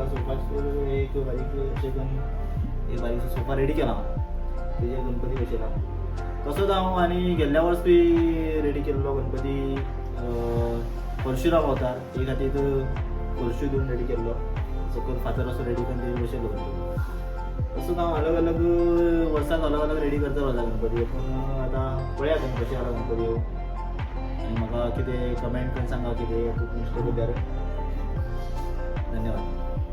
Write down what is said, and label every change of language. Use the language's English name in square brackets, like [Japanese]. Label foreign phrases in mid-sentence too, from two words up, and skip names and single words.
[Konkani] सोफाचेर एक बारीक अशें करून एक बारीकसो सोफा रेडी केला हांव। तेजेर गणपती बसयला। तसोच हांव आनी गेल्ल्या वर्सी रेडी केल्लो गणपती परशुराम अवतार। ते खातीर परशू दिवन रेडी केल्लो। सकयल फातर असो रेडी करून तेजेर बसयलो गणपती। तसोच हांव अलग अलग वर्साक अलग अलग रेडी करता वता गणपती। पूण आतां पळया तुमी कशें आसा गणपती। आनी म्हाका कितें कमेंट करून सांगा कितें तुका इश्ट केल्यार। धन्यवाद।